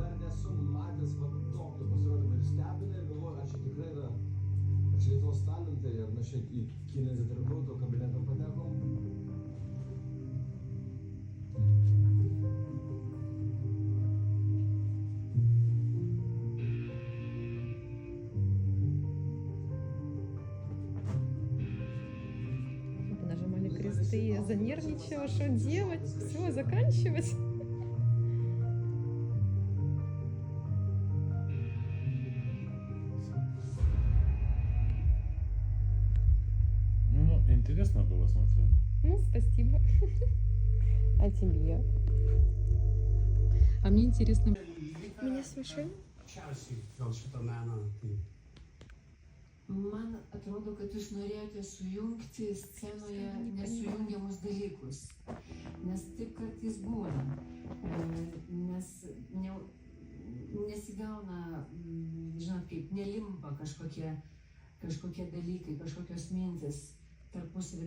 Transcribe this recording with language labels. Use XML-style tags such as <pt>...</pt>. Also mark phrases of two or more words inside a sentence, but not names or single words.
<lt>nesu matęs va tokio pasirodymo ir stebina ir galvoju, ar čia tikrai yra, ar čia Lietuvos talentai, ar mes čia į kineziterapeuto kabinetą patekom.</lt> <ru>Нажимали кресты, я занервничала, что делать, все, заканчивать. Ну, интересно было смотреть. Ну, спасибо. А тебе? А мне интересно. Меня смешили?</ru> <lt>Šiausiai dėl šito meno. Tai Man atrodo, kad jūs norėjote sujungti scenoje nesujungiamus dalykus. Nes taip kartais būna. Nes nesigauna, žinot, kaip nelimpa kažkokie dalykai, kažkokios mintis tarpusavį.</lt>